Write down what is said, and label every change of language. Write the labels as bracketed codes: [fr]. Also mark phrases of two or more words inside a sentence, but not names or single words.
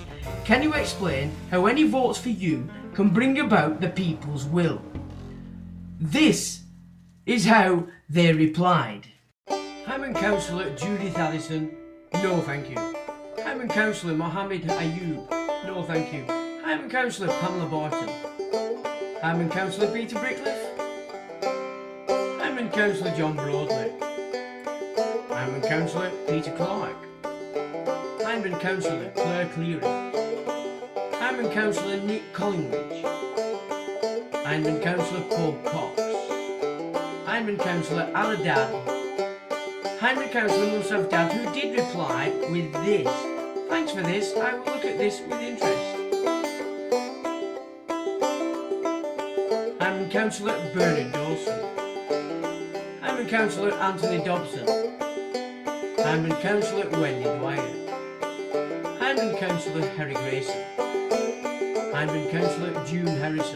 [en] Can you explain how any votes for you can bring about the people's will?" This is how they replied. Hyndburn Councillor Judith Allison, no thank you. Hyndburn Councillor Mohammed Ayub, no thank you. Hyndburn Councillor Pamela Barton. Hyndburn Councillor Peter Brickliff. Hyndburn Councillor John Broadley. Hyndburn Councillor Peter Clark. Hyndburn Councillor Claire Cleary. Hyndburn Councillor Nick Collingridge. Hyndburn Councillor Paul Cox. Hyndburn Councillor Aladad. Hyndburn Councillor Nusaf Dad, who did reply with this: "Thanks for this, I will look at this with interest." Hyndburn Councillor Bernard Dawson. Hyndburn Councillor Anthony Dobson. Hyndburn Councillor Wendy Dwyer. Hyndburn Councillor Harry Grayson. Hyndburn Councillor June Harrison.